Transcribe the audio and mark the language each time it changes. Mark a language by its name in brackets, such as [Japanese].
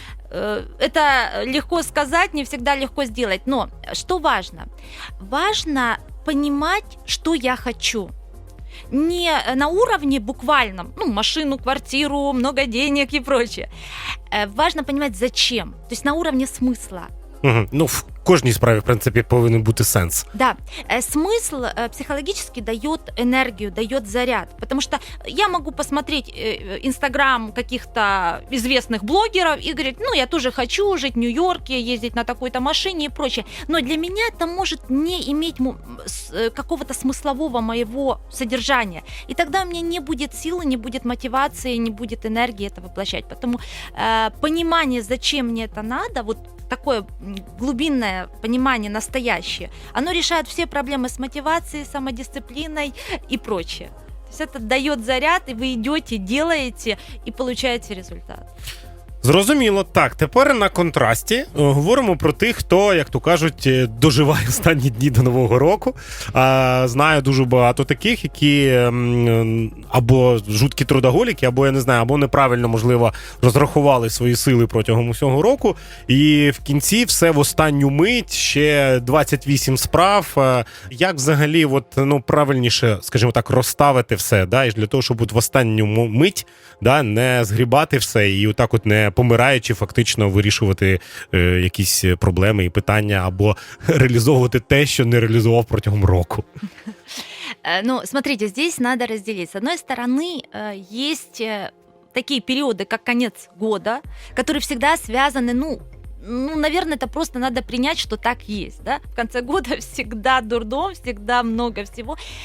[Russian] Это легко сказать, не всегда легко сделать. Но что важно? Важно понимать, что я хочу. Не на уровне буквальном, машину, квартиру, много денег и прочее. Важно понимать, зачем. То есть на уровне смысла. Угу. [Ukrainian] В кожній справі, в принципі, повинен бути сенс. [Russian] Да, смысл психологически дает энергию, дает заряд, потому что я могу посмотреть Инстаграм каких-то известных блогеров и говорить, я тоже хочу жить в Нью-Йорке, ездить на такой-то машине и прочее, но для меня это может не иметь какого-то смыслового моего содержания, и тогда у меня не будет силы, не будет мотивации, не будет энергии это воплощать, поэтому понимание, зачем мне это надо, вот такое глубинное понимание настоящее, оно решает все проблемы с мотивацией, самодисциплиной и прочее. То есть это дает заряд, и вы идете, делаете и получаете результат. [Ukrainian] Зрозуміло. Так, тепер на контрасті говоримо про тих, хто, як то кажуть, доживає останні дні до Нового року. Знаю дуже багато таких, які або жуткі трудоголіки, або, я не знаю, або неправильно, можливо, розрахували свої сили протягом усього року. І в кінці все в останню мить, ще 28 справ. Як взагалі правильніше, скажімо так, розставити все, і для того, щоб в останню мить не згрібати все і отак не помираючи, фактично вирішувати якісь проблеми і питання або реалізовувати те, що не реалізував протягом року? [Russian] Смотрите, здесь надо разделить. С одной стороны, есть такие периоды, как конец года, которые всегда связаны, наверное, это просто надо принять, что так есть, да? В конце года всегда дурдом, всегда много всего.